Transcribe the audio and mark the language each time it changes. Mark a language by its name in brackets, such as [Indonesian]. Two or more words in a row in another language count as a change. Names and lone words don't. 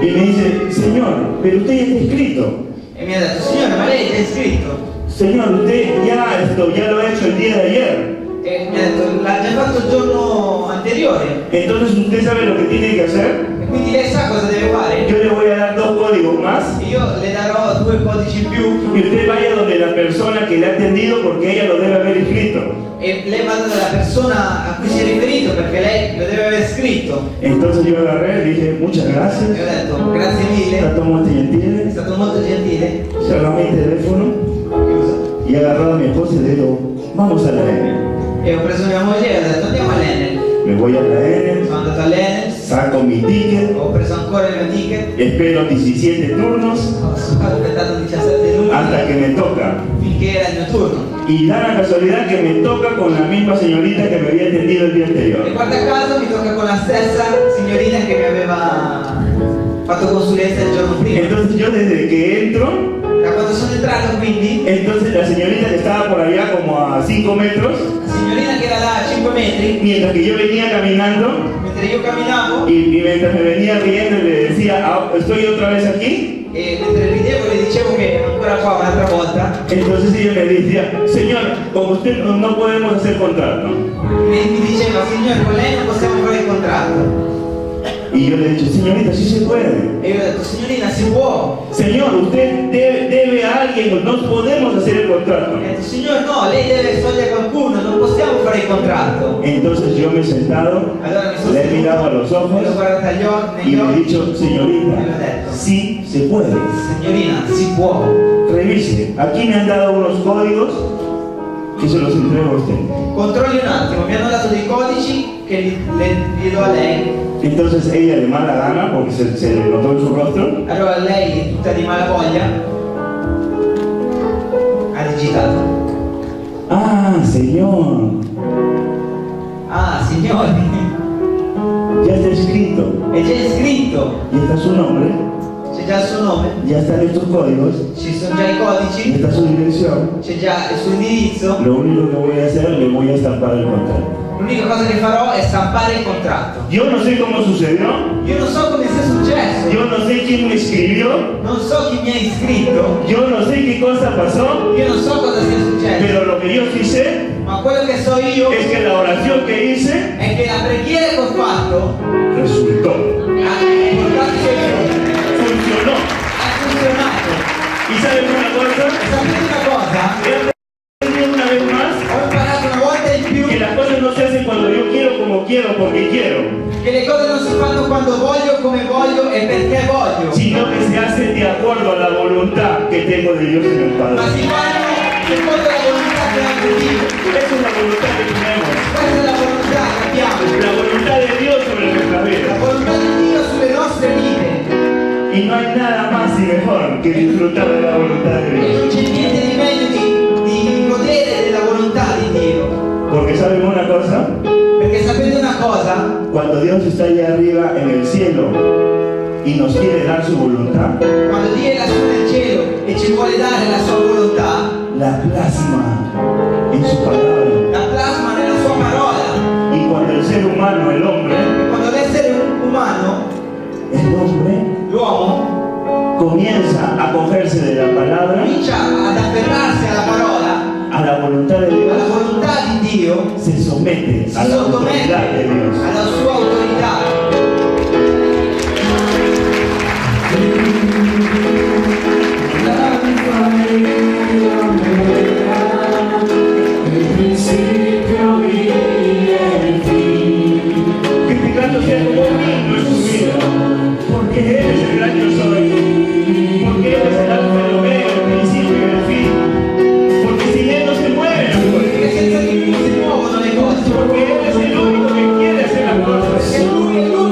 [Spanish] Y me dice, señor, pero usted ya está inscrito. [Italian] E mi ha detto, signore, ma lei è già iscritto? [Spanish] Señor, usted ya lo ha hecho el día de ayer. [Italian] E mi ha detto, l'ha già fatto il giorno anteriore. interiore. [Spanish] Entonces usted sabe lo que tiene que hacer. [Italian] E quindi lei sa cosa deve fare? [Spanish] Yo le voy a dar 2 códigos más [Italian] Io le darò 2 codici in più [Spanish] y usted vaya donde la persona que le ha atendido porque ella lo debe haber escrito. [Italian] e lei vada dalla persona a cui si è riferito perché lei lo deve aver scritto. [Spanish] Entonces yo agarré y dije, muchas [Italian] E ho [Spanish] gracias, [Italian] detto grazie [Spanish] está [Italian] mille, [Spanish] todo muy [Italian] è [Spanish] gentil. [Italian] stato molto gentile. [Spanish] Cerró mi teléfono [Italian] Ho chiuso. [Spanish] y agarró a mi esposa y le digo, vamos a la N. [Italian] E ho preso mia moglie e ho detto andiamo all'Enel. [Spanish] Me voy a la N, [Italian] Sono andato all'Enel, [Spanish] saco mi ticket, [Italian] ho preso ancora il mio ticket, [Spanish] espero 17 turnos [Italian] ho aspettato 17 minuti [Spanish] hasta que me toca. [Italian] finché era il mio turno. [Spanish] Y da la casualidad que me toca con la misma señorita que me había atendido el día [Italian] E [Spanish] anterior. [Italian] guarda caso mi tocca con la stessa signorina che mi aveva fatto consulenza il giorno prima. [Spanish] Entonces yo desde que entro, [Italian] Da quando sono entrato quindi, [Spanish] entonces la señorita que estaba por allá como a 5 metros, [Italian] la signorina che era là a 5 metri, [Spanish] mientras que yo venía caminando [Italian] mentre io camminavo [Spanish] y mientras me venía riendo y le decía, "Ah, estoy otra vez aquí", [Italian] e mentre ridevo le dicevo che ero ancora qua un'altra volta, [Spanish] entonces ella me decía, señor, con usted no podemos hacer contrato. [Italian] mi diceva signore con lei non possiamo fare il contratto. [Spanish] Y yo le he dicho, señorita, sí se puede. [Italian] E io ho detto signorina si può. [Spanish] Señor, usted debe a alguien, no podemos hacer el contrato. [Italian] E ho detto signore no, lei deve togliere qualcuno, non possiamo fare il contratto. [Spanish] Entonces yo me he sentado, [Italian] Allora mi sono [Spanish] le he mirado a los ojos [Italian] me l'ho guardata [Spanish] y [Italian] negli [Spanish] le he [Italian] occhi [Spanish] dicho, señorita, sí se puede. [Italian] signorina si può. [Spanish] Revise, aquí me han dado unos códigos que se los entrego a usted. [Italian] Controlli un attimo, mi hanno dato dei codici che li do a lei. [Spanish] Entonces ella de mala gana, porque se le notó en su rostro, [Italian] Allora lei, tutta di malavoglia, ha digitato. [Spanish] ah, señor, [Italian] Ah, signori, [Spanish] ya está escrito, [Italian] è già scritto, [Spanish] ya está su nombre, [Italian] c'è già il suo nome, [Spanish] ya están estos códigos, [Italian] ci sono già i [Spanish] ya [Italian] codici, [Spanish] está su dirección. [Italian] c'è già il suo indirizzo. [Spanish] Lo único que voy a hacer, le voy a estampar el contrato. [Italian] L'unica cosa che farò è stampare il contratto. [Spanish] Yo no sé cómo sucedió, [Italian] Io non so come sia successo, [Spanish] yo no sé quién me escribió, [Italian] non so chi mi ha iscritto, [Spanish] yo no sé qué cosa pasó, [Italian] io non so cosa sia successo, [Spanish] pero lo que yo sí sé [Italian] ma quello che so io [Spanish] es que la oración que hice [Italian] è che la preghiera che ho fatto [Spanish] resultó, [Italian] ha portato i suoi frutti, [Spanish] funcionó. [Italian] ha funzionato. [Spanish] ¿Y saben una cosa? [Italian] Sapete una cosa? [Spanish] He aprendido una vez más [Italian] Ho imparato una volta in più [Spanish] que las cosas no se hacen cuando yo quiero, como quiero, porque quiero, [Italian] che le cose non si fanno quando voglio, come voglio e perché voglio, [Spanish] sino que se hacen de acuerdo a la voluntad que tengo de Dios en el [Italian] ma [Spanish] Padre. [Italian] si fanno secondo la volontà che ha Dio. [Spanish] Esa es la voluntad que tenemos, [Italian] Questa è la volontà che abbiamo, [Spanish] la voluntad de Dios sobre nuestra [Italian] la [Spanish] vida. [Italian] volontà di Dio sulle nostre vite. [Spanish] Y no hay nada más y mejor que disfrutar de la voluntad de [Italian] E [Spanish] Dios. [Italian] non c'è niente di meglio di godere della volontà di Dio. [Spanish] Porque saben una cosa, [Italian] Perché sapete una cosa? [Spanish] cuando Dios está allá arriba en el cielo y nos quiere dar su voluntad, [Italian] Quando Dio è lassù nel cielo e ci vuole dare la sua volontà, [Spanish] la plasma en su palabra. [Italian] la plasma nella sua parola. [Spanish] Y cuando el ser humano, el hombre, [Italian] E quando l'essere umano, l'uomo, [Spanish] comienza a cogerse de la palabra, [Italian] comincia ad afferrarsi alla parola, [Spanish] a la voluntad de [Italian] alla [Spanish] Dios, [Italian] volontà di Dio, [Spanish] se somete [Italian] si [Spanish] a la [Italian] sottomette [Spanish] autoridad de Dios. [Italian] alla sua autorità. [Spanish] Que este canto sea como un himno en su vida, porque Él es el gran yo soy, porque Él es el alfa y el omega, el principio y el fin, porque sin Él no se mueven las cosas, [Italian] Perché senza di Lui si muovono le cose. [Spanish] porque Él es el único que quiere hacer las cosas. [Italian] Perché Lui è